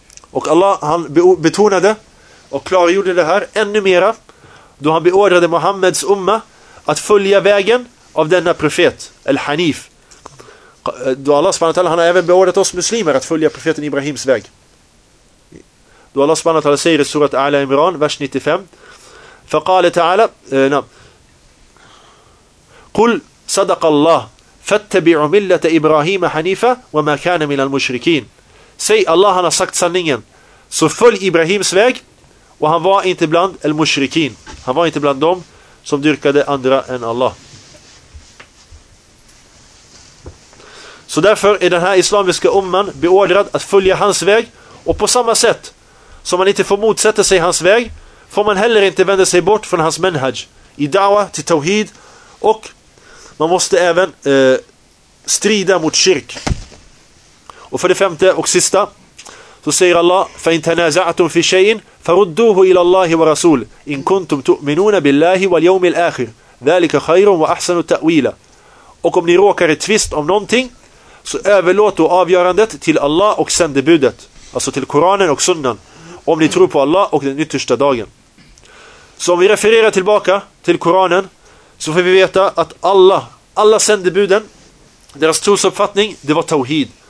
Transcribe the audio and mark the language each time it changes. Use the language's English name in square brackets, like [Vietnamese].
[Swedish] Och Allah, han betonade och klargjorde det här ännu mera då han beordrade Muhammeds umma att följa vägen av denna profet, al-Hanif. Då Allah subhanahu wa ta'ala, han har även beordrat oss muslimer att följa profeten Ibrahims väg. Då Allah subhanahu wa ta'ala säger i surat Ala Imran, vers 95, [Arabic] فَقَالَ تَعَالَى قُلْ صَدَقَ اللَّهِ فَاتَّبِعُ مِلَّةَ إِبْرَاهِيمَ حَنِيفًا وَمَا كَانَ مِنَ الْمُشْرِكِينَ. [Swedish] Säg, Allah han har sagt sanningen, så följ Ibrahims väg, och han var inte bland al-mushrikin, han var inte bland dem som dyrkade andra än Allah. Så därför är den här islamiska umman beordrad att följa hans väg, och på samma sätt som man inte får motsätta sig hans väg, får man heller inte vända sig bort från hans menhaj i da'wa till tawhid, och man måste även strida mot kyrk. Och för det femte och sista så säger Allah, [Arabic] فَإِنْ تَنَازَعْتُمْ فِي شَيْءٍ فَرُدُّوهُ إِلَى اللَّهِ وَرَسُولِ إِنْ كُنْتُمْ تُؤْمِنُونَ بِاللَّهِ وَالْيَوْمِ الْآخِرِ ذَلِكَ خَيْرٌ وَأَحْسَنُ تَأْوِيلًا. [Swedish] Och om ni råkar ett tvist om någonting, så överlåt då avgörandet till Allah och sändebudet, alltså till Koranen och Sunnan, om ni tror på Allah och den yttersta dagen. Så om vi refererar tillbaka till Koranen, så får vi veta att alla sändebuden, deras trosuppfattning, det var tawhid.